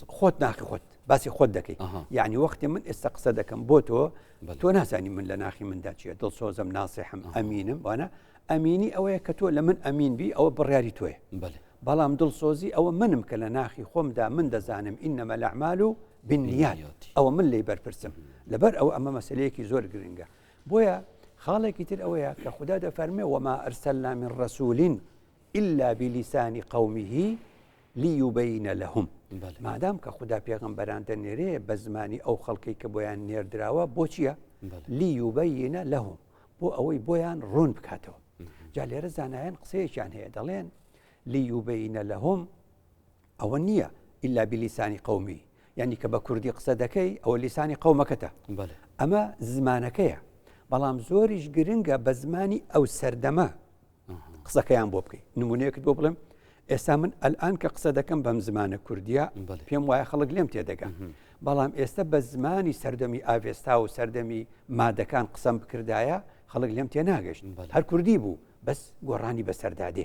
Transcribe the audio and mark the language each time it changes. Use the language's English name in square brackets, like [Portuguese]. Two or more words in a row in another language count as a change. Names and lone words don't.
[Central Kurdish] خۆت ناخی خۆت باسی خۆت دەکەی. یعنی وەختی من ئێستا قسە دەکەم بۆ تۆ نازانی من لە ناخی مندا چیە دڵسۆزم ناسیحم ئەمینم وانە ئەمینی ئەوەیە کە تۆ لە من ئەمین بی ئەوە بڕیاری تۆیە. بەڵام دڵسۆزی ئەوە منم کە لە ناخی خۆمدا من دەزانم [Arabic] ئینەمە الأعمال بالنیات [Central Kurdish] ئەوە من لێی بەرپرسم لەبەر ئەوە ئەمە مەسەلەیەکی زۆر گرنگە. بۆیە خاڵێکی تر ئەوەیە کە خوددا دەفەرمێ [Arabic] وما أرسلنا من رسول إلا بلسان قومه ليبين لهم. [Central Kurdish] مادام کە خوددا پێغەمبەران دەنێرێ بە زمانی ئەو خەڵکی کە بۆیان نێردراوە بۆ چییە؟ [Arabic] ليبين لهم [Central Kurdish] بۆ ئەوەی بۆیان ڕوون بکاتەوە. جا لێرە زانایان قسەیەکیان هەیە دەڵێن [Arabic] ليبين لهم [Central Kurdish] ئەوە نییە [Arabic] إلا بلسان قومه [Central Kurdish] یعنی کە بە کوردی قسە دەکەی ئەوە لیسانی قەومەکەتە ئەمە زمانەکەیە بەڵام زۆریش گرنگە بە زمانی ئەو سەردەمە قسەکەیان بۆ بکەیت. نمونەیەکت بۆ بڵێم ئێستا من ئەلئان کە قسە دەکەم بەم زمانە کوردیە پێم وایە خەڵک لێم تێدەگەن بەڵام ئێستا بە زمانی سەردەمی ئاڤێستا و سەردەمی مادەکان قسەم بکردایە خەڵک لێم تێ ناگەشت هەر کوردی بوو بەس گۆڕانی بەسەردادێ.